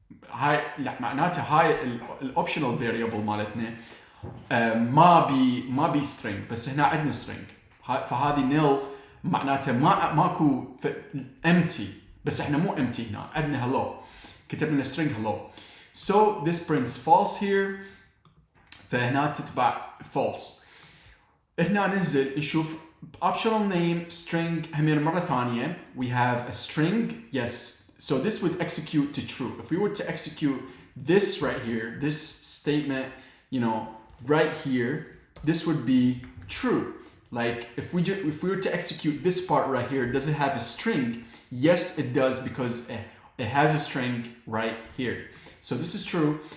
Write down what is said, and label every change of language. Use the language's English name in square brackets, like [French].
[Arabic] هاي معناته هاي الاوبشنال فاريبل مالتنا ما بي string، بس هنا عندنا string، فهذه nil معناته ماكو empty، بس احنا مو empty، هنا عندنا hello، كتبنا string hello. [English] So this prints false here، [Arabic] فهنا تتبع false. هنا ننزل نشوف optional name string همين مرة ثانية. [English] We have a string, yes. So this would execute to true. If we were to execute this right here, this statement, you know, right here, this would be true. Like if we were to execute this part right here, does it have a string? Yes, it does, because it has a string right here. So this is true.